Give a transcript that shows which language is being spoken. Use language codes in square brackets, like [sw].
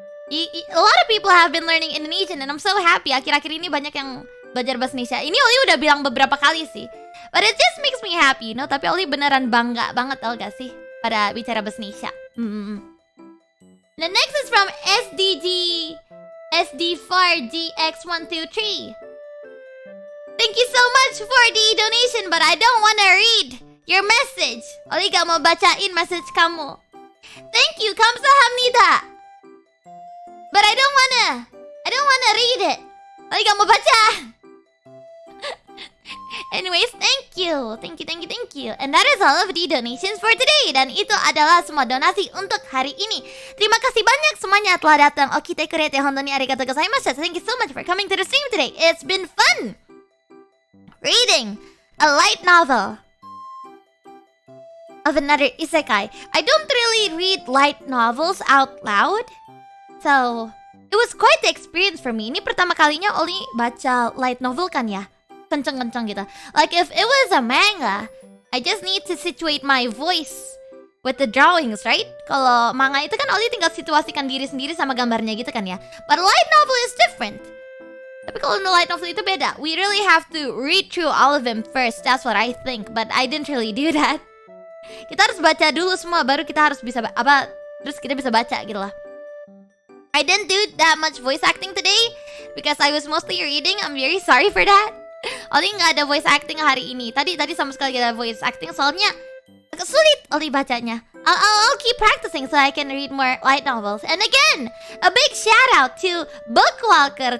[en] A lot of people have been learning Indonesian and I'm so happy. [id] Akhir-akhir ini banyak yang belajar bahasa Indonesia. Ini Oli udah bilang beberapa kali sih. [en] But it just makes me happy, you know? [id] Tapi Oli beneran bangga banget tau gak sih? Pada bicara bahasa Indonesia. [en] The next is from SD4GX123. Thank you so much for the donation, but I don't wanna read your message. [id] Oli gak mau bacain message kamu. [en] Thank you, [ko] kamsahamnida. [en] But I don't wanna read it. [id] Oli gak mau baca. [en] Anyways, thank you. And that is all of the donations for today. [id] Dan itu adalah semua donasi untuk hari ini. Terima kasih banyak semuanya telah datang. [ja] Okite kurete hondoni arigatou gozaimashita. [en] Thank you so much for coming to the stream today. It's been fun reading a light novel. of another isekai. I don't really read light novels out loud, so it was quite the experience for me. [id] Ini pertama kalinya Ollie baca light novel kan ya, kenceng-kenceng gitu. [en] Like if it was a manga, I just need to situate my voice with the drawings, right? [id] Kalau manga itu kan Ollie tinggal situasikan diri sendiri sama gambarnya gitu kan ya. [en] But light novel is different. [id] Tapi kalau light novel itu beda. [en] We really have to read through all of them first. That's what I think. But I didn't really do that. [id] Kita harus baca dulu semua, baru kita harus bisa terus kita bisa baca gitu lah. [en] I didn't do that much voice acting today because I was mostly reading. I'm very sorry for that. [id] Ollie nggak ada voice acting hari ini. Tadi sama sekali gak ada voice acting soalnya agak sulit Ollie bacanya. [en] I'll keep practicing so I can read more light novels. And again, a big shout out to Bookwalker.